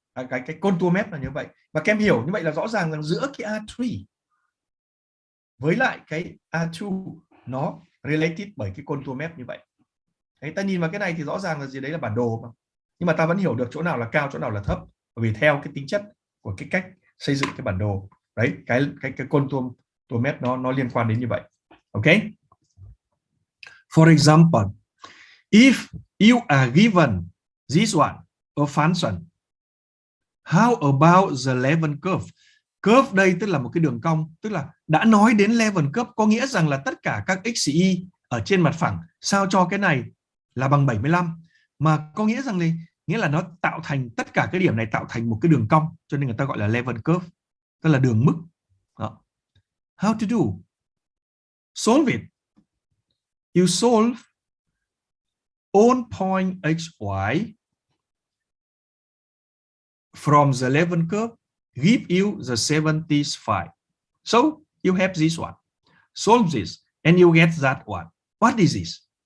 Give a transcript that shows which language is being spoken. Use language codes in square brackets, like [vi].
[vi] cái contour map là như vậy. Và các em hiểu như vậy là rõ ràng rằng giữa cái R3 với lại cái R2 nó related bởi cái contour map như vậy. Đấy, ta nhìn vào cái này thì rõ ràng là gì, đấy là bản đồ mà. Nhưng mà ta vẫn hiểu được chỗ nào là cao, chỗ nào là thấp, bởi vì theo cái tính chất của cái cách xây dựng cái bản đồ. Đấy, cái contour map nó liên quan đến như vậy. [en] Ok. For example, if you are given this one, a function, how about the level curve? [vi] Curve đây tức là một cái đường cong, tức là đã nói đến level curve có nghĩa rằng là tất cả các x y ở trên mặt phẳng sao cho cái này là bằng 75, mà có nghĩa rằng nghĩa là nó tạo thành tất cả cái điểm này tạo thành một cái đường cong, cho nên người ta gọi là level curve, tức là đường mức. Đó. [en] How to do? Solve it. You solve on point x, y from the level curve give you the 75. So you have this one. Solve this and you get that one. What is this?